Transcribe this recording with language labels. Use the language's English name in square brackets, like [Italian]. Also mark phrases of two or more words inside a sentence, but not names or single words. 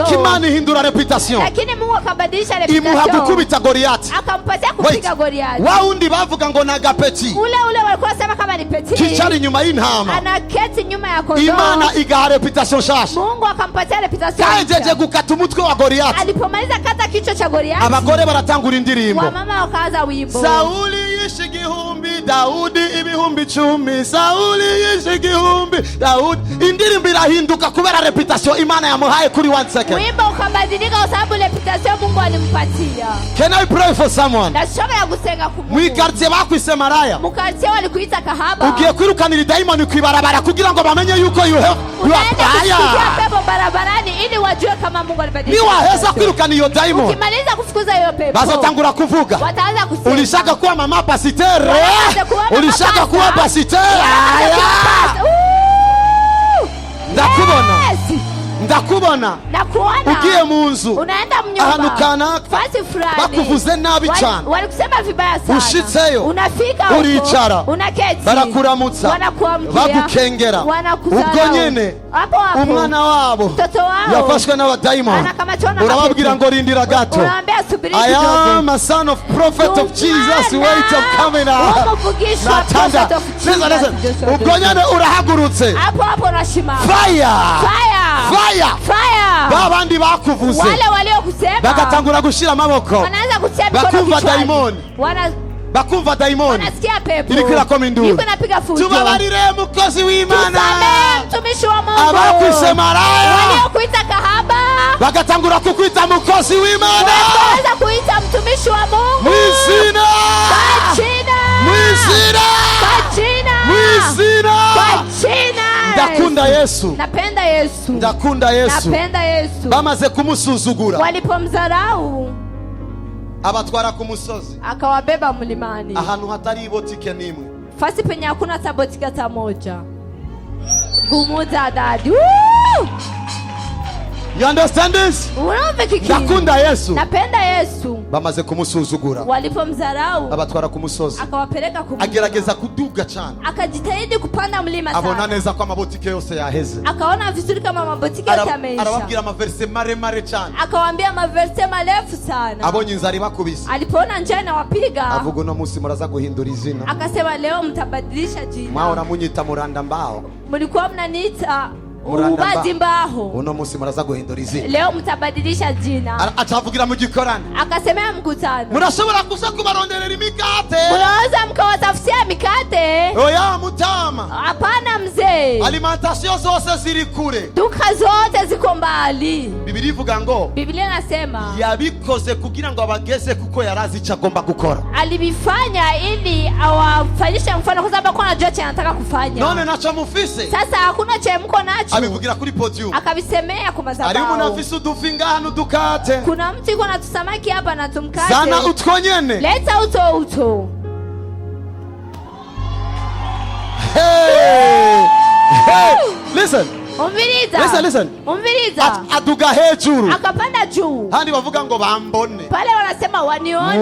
[Rundi] Ariko Imana ihindura reputation, [Swahili] lakini Mungu akabadilisha reputation, [Rundi] imuha gukubita Goliath, [Swahili] akampatia kupiga Goliath. [Rundi] wa undi bavuga ngo na gapeti, [Swahili] ule walikuwa sema kama ni peti, [Rundi] kichari inyuma y'intama, [Swahili] anaketi nyuma ya kondoo. [Rundi] Imana igaha reputation shasha. [Swahili] Mungu akampatia reputation. [Rundi] Kajeje gukata umutwe wa Goliath, [Swahili] alipomaliza kata kichwa cha Goliath, [Rundi] abagore baratangura indirimbo. [Swahili] wamama wakaanza wimbo. [Rundi] Sauli yishe igihumbi, Daudi ibihumbi 10. Sauli yishe igihumbi, Daudi. Indirimbo irahinduka kubera reputation Imana yamuhaye kuri 1 second. [Swahili] Wimbo ukabadilika kwa sababu reputation Mungu alimpatia. [English] Can I pray for someone? [Rundi] Ndashobora gusenga ku Mungu. Mwikartie bakwise maraya, [Swahili] Mukartie walikuita kahaba. [Rundi] ugiye kwirukanira daimoni kwibarabara kugira ngo bamenye yuko [English] you are fire. [Swahili] Pepo barabarani ili wajue kama Mungu alibadilisha. [Rundi] Ni waheza kwirukana iyo daimoni. [Swahili] Ukimaliza kufukuza hiyo pepo, [Rundi] bazotangura kuvuga. [Swahili] Wataanza kusema. Ulishaka kuwa mama pasitere. Ulishaka kuwa pasitere. Ndakubona. [Rundi] Ndakubona. [Swahili] Nakuona. [Rundi] Ugiye mu nzu. [Swahili] Unaenda mnyumba. [Rundi] Ahantu kanaka. [Swahili] Fasi fulani. [Rundi] Bakuvuze nabi cyane. [Swahili] Walikusema vibaya sana. [Rundi] Ushitseyo. [Swahili] Unafika huko. [Rundi] Uricara. [Swahili] Unaketi. [Rundi] Barakuramutsa. [Swahili] Wanakuamkia. [Rundi] Bagukengera. [Swahili] Wanakuzarau. [Rundi] Ubwo nyene. [Swahili] Hapo hapo. [Rundi] Umwana wabo. [Swahili] Mtoto wao. [Rundi] Yafashwe n'abadaimoni. [Swahili] Anakamatwa na [Rundi] urababwira ngo rindira gato. [Swahili] Unaambia subiri [English] I [Swahili] kidogo. [English] am a son of prophet of Jesus. Wait, I'm coming out. [Rundi] Umuvugishwa [English] prophet of Jesus. Listen. [Rundi] Ubwo nyene urahagurutse. [Swahili] Hapo hapo unashima. [English] Fire. Fire. Fire. Fire. [Rundi] Babandi bakuvuze. [Swahili] Wale waliokusema. [Rundi] Bagatangura gushira amaboko. [Swahili] Wanaanza kutia mikono [Rundi] Bakumva [Swahili] kichwani. [Rundi] daimoni. Bakumva daimoni. [Swahili] Wanasikia pepo. [Rundi] Iriko irakoma induru. [Swahili] Iko inapiga fujo. [Rundi] Tubabarire mukozi w'Imana. [Swahili] Tusamehe mtumishi wa Mungu. [Rundi] Abakwise maraya. [Swahili] Waliokuita kahaba. [Rundi] Bagatangura kukwita mukozi w'Imana. [Swahili] Wakaanza kuita mtumishi wa Mungu. [Rundi] Mwizina. [Swahili] Kwa jina. [Rundi] Mwizina. [Swahili] Kwa jina. [Rundi] Mwizina. [Swahili] Kwa jina. [Rundi] Ndakunda Yesu. [Swahili] Napenda Yesu. [Rundi] Ndakunda Yesu. [Swahili] Napenda Yesu. [Rundi] Bamaze kumusuzugura. [Swahili] Walipomdharau [Rundi] abatwara ku musozi, [Swahili] akawabeba mlimani, [Rundi] ahantu hatari ibotike nimwe, [Swahili] fasi penye hakuna hata botike hata moja. [Rundi] Gumuza dadi. [English] You understand this? [Swahili] Unaomba kiki? [Rundi] Ndakunda Yesu. [Swahili] Napenda Yesu. [Rundi] Bamaze kumusuzugura. [Swahili] Walipomdharau [Rundi] abatwara ku musozi, [Swahili] akawapeleka ku [Rundi] agerageza kuduga cyane, [Swahili] akajitahidi kupanda mlima sana. [Rundi] abona neza ko amabotike yose yaheze, [Swahili] akaona vizuri kama mabotike yote yameisha. [Rundi] Arababwira amaverse maremare cyane, [Swahili] akawaambia maverse marefu sana. [Rundi] abonye inzara bakubise, [Swahili] alipoona njaa inawapiga, [Rundi] avuga uno munsi muraza guhindura izina, [Swahili] akasema leo mtabadilisha jina. [Rundi] Mwaora munyita muranda mbao, [Swahili] mlikuwa mnaniita ubaji mbaho, [Rundi] uno munsi muraza guhindura izina, [Swahili] leo mtabadilisha jina. [Rundi] Atavugira mu gikorani, [Swahili] akasemea mkutano, [Rundi] murashobora kuza kubaronderera imikate, [Swahili] mnaweza mkawatafutia mikate. [Rundi] Oya mutama, [Swahili] hapana mzee, [Rundi] alimentation zose ziri kure, [Swahili] duka zote ziko mbali. [Rundi] Biblia ivuga ngo, [Swahili] Biblia inasema [Rundi] yabikoze kugira ngo abageze kuko yarazi icyo agomba gukora. [Swahili] Alibifanya ili awafanyishe mfano kwa sababu anajua cha anataka kufanya. [Rundi] None nacho mufise. [Swahili] Sasa hakuna cha mko nacho. [Rundi] Abivugira kuri podium. [Swahili] Akabisemea kwa madhabahu. [Rundi] Ari umuntu afise udufinga hano dukate. [Swahili] Kuna mtu yuko na tusamaki hapa na tumkate. [Rundi] Zana utwonyene. [Swahili] Leta uto. [English] Hey! Hey! Listen. [Rundi] Umviriza. [English] Listen. [Rundi] Umviriza. Aduga hejuru. [Swahili] Akapanda juu. [Rundi] Handi bavuga ngo bambone. [Swahili] Pale wanasema wanione.